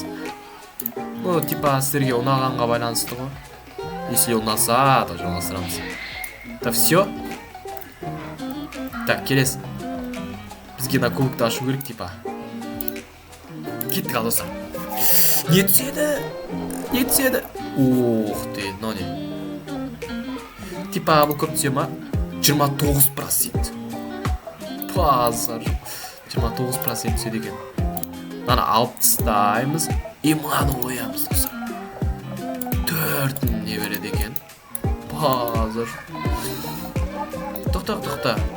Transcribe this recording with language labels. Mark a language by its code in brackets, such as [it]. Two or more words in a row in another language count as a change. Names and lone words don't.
[kk] Типа сіздерге ұнағанға байланысты ғой. Если ұнаса, то жалғастырамыз. [ru] Да все. Так, келесі. [kk] Бізге на кубокты ашу керек, типа. Кеттік ал, достар. Не түседі? [ru] Ух ты, но не. Типа, [kk] бұл көп түсе ма? 29%. Базар. 29% түседі екен. Мынаны алып тастаймыз. Мынаны оямыз, достар. 4 не береді екен. Базар. Тоқта.